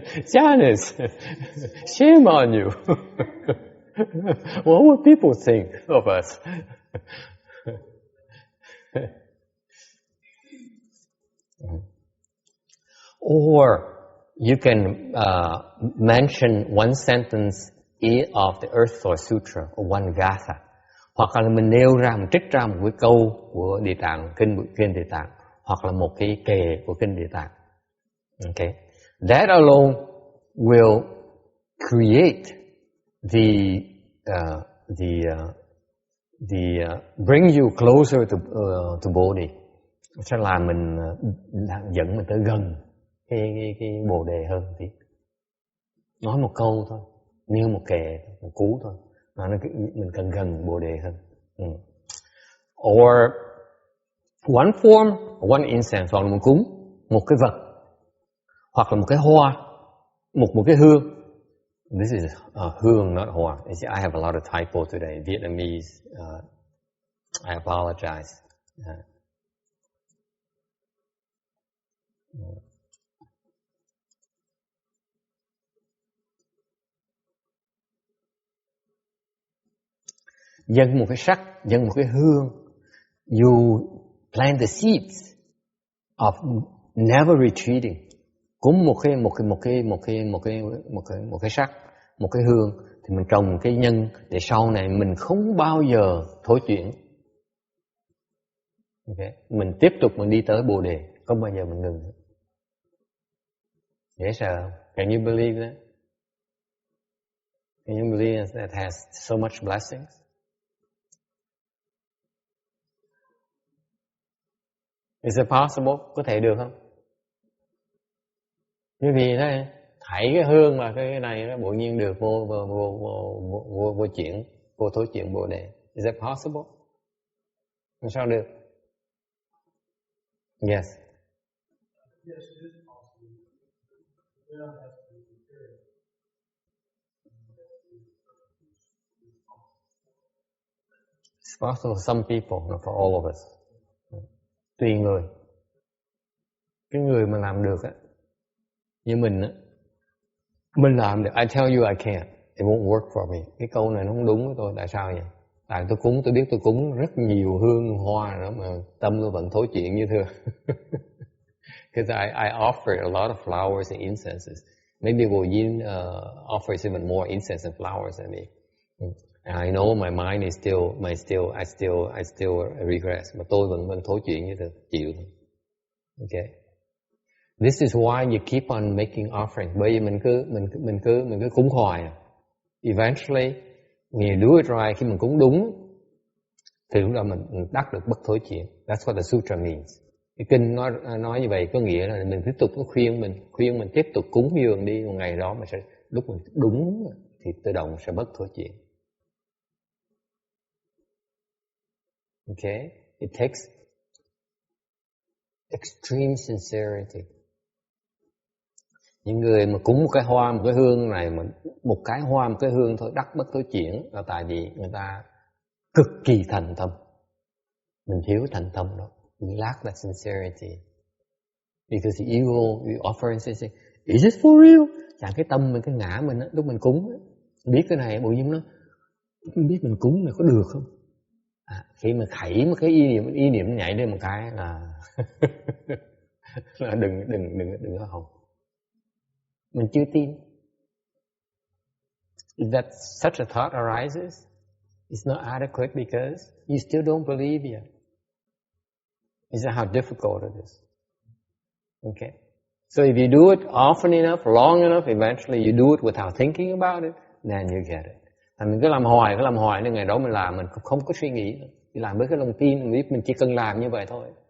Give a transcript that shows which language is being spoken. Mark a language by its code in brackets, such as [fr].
[en] Chinese, shame on you. What would people think of us? Or you can mention one sentence of the Earth Store Sutra, or one gatha. [vi] Hoặc là mình nêu ra, mình trích ra một cái câu của Địa Tạng, kinh Địa Tạng, hoặc là một cái kệ của kinh Địa Tạng. [en] Okay, that alone will create bring you closer to Bodhi. [vi] Sẽ làm mình dẫn mình tới gần cái Bồ đề hơn tí. Nói một câu thôi, nêu một kệ, một cú thôi, mà mình cần gần Bồ đề hơn. [en] Or one form, one incense, [vi] hoặc là một cúng, một cái vật, hoặc là một cái hoa, một cái hương. [en] This is hương, not hoa. I have a lot of typo today. Vietnamese. I apologize. [vi] dâng một cái sắc, dâng một cái hương. [en] You plant the seeds of never retreating. [vi] Cúng một cái sắc, một cái hương, thì mình trồng cái nhân để sau này mình không bao giờ thối chuyển. Okay. Mình tiếp tục mình đi tới Bồ đề, không bao giờ mình ngừng. Dễ sợ không? [en] Can you believe that? Can you believe that has so much blessings? Is it possible? [vi] Có thể được không? Như vì thế, thảy cái hương là cái này nó tự nhiên được vô chuyển, vô thối chuyển Bồ đề. [en] Is it possible? [vi] Sao được? [en] Yes. Yes, it is possible. You don't have to be prepared. It's possible for some people, not for all of us. [vi] Tùy người. Cái người mà làm được á, như mình á, mình làm được. [en] I tell you I can't. It won't work for me. [vi] Cái câu này nó không đúng với tôi. Tại sao vậy? Tại tôi cúng, tôi biết tôi cúng rất nhiều hương hoa nữa mà tâm tôi vẫn thối chuyện như thường. [en] Because I offer a lot of flowers and incenses. Maybe Vô Yin offers even more incense and flowers than me. And I know my mind is I still regress. [vi] Mà tôi vẫn thối chuyện như thường, chịu thôi. [en] Okay. This is why you keep on making offering. [vi] Bởi vì mình cứ cúng hoài. [en] Eventually, when you do it right, [vi] khi mình cúng đúng, thì lúc đó mình đắc được bất thối chuyển. [en] That's what the sutra means. [vi] Cái kinh nói như vậy có nghĩa là mình tiếp tục khuyên mình tiếp tục cúng dường đi, một ngày đó mình sẽ lúc mình đúng thì tự động sẽ bất thối chuyển. [en] Okay, it takes extreme sincerity. [vi] Những người mà cúng một cái hoa, một cái hương này, mà một cái hoa, một cái hương thôi đắc bất thối chuyển là tại vì người ta cực kỳ thành tâm. Mình thiếu thành tâm đó. [en] We lack that sincerity. Because the ego, we offer incense, is it for real? [vi] Chẳng cái tâm mình, cái ngã mình á, lúc mình cúng á, biết cái này, bộ nhiên nó không biết mình cúng này có được không? Khi mà khẩy một cái ý niệm nhảy lên một cái là là đừng có hòng. Mình chưa tin. [en] If that such a thought arises, it's not adequate because you still don't believe yet. Is that how difficult it is? Okay. So if you do it often enough, long enough, eventually you do it without thinking about it, then you get it. [vi] Mình cứ làm hoài, nên ngày đó mình làm, mình không có suy nghĩ nữa. Mình làm với cái lòng tin, mình biết mình chỉ cần làm như vậy thôi.